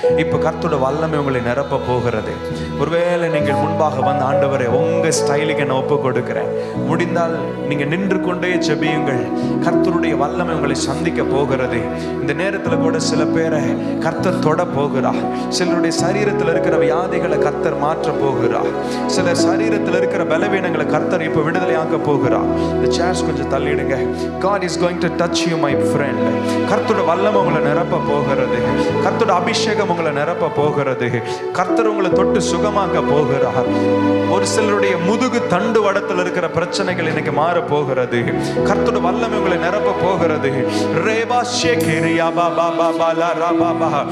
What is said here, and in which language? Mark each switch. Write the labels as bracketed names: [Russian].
[Tamil] இப்போ கர்த்தரோட வல்லமை உங்களை நிரப்ப போகிறது. ஒருவேளை நீங்கள் முன்பாக வந்து ஆண்டவரே உங்கள் ஸ்டைலுக்கு என்னை ஒப்பு கொடுக்குறேன், முடிந்தால் நீங்கள் நின்று கொண்டே ஜெபியுங்கள். கர்த்தருடைய வல்லமை உங்களை சந்திக்க போகிறது. இந்த நேரத்தில் கூட சில பேரை கர்த்தர் தொட போகிறார். சிலருடைய சரீரத்தில் இருக்கிற வியாதிகளை கர்த்தர் மாற்ற போகிறார். சிலர் சரீரத்தில் இருக்கிற பலவீனங்களை கர்த்தர் இப்போ விடுதலையாக்க போகிறார். இந்த சேர்ஸ் கொஞ்சம் தள்ளிடுங்க. [English] God is going to touch you my friend. [Tamil] கர்த்தரோட வல்லமை உங்களை நிரப்ப போகிறது. கர்த்தரோட அபிஷேகம் உங்களை நிரப்ப போகிறது. கர்த்தர் உங்களை தொட்டு சுகமாக்க போகிறார். ஒரு சிலருடைய முதுகு தண்டு வடத்தில் இருக்கிற பிரச்சனைகள் இன்னைக்கு மாற போகிறது. கர்த்தரோட வல்லமை உங்களை நிரப்ப போகிறது. ரேபா ஷேகேரியா பாபா பாபா லா ராபா.